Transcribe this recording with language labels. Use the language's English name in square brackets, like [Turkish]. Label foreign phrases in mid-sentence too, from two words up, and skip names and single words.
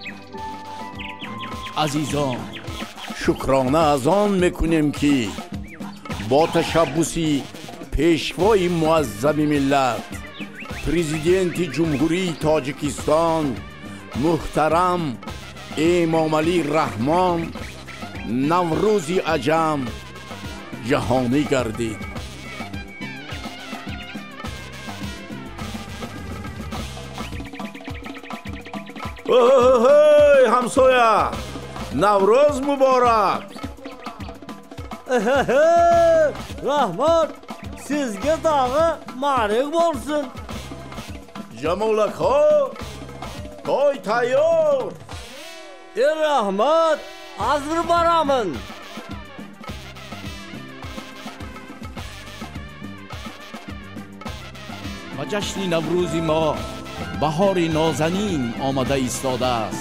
[Persian] عزیزان، شکرانه از آن میکنیم که با تشبوسی پیشوای معظم ملت پرزیدنت جمهوری تاجیکستان محترم امام علی رحمان نوروزی عجم جهانی گردید. اوه همسایه، نوروز muborak. [Uzbek] Rahmat, sizga dag'i ma'ruf bo'lsin. Jamolako, to'y tayyor. Rahmat, hozir boraman. [Persian] با جشن نوروزی ما بهاری نازنین آمده ایستاده است.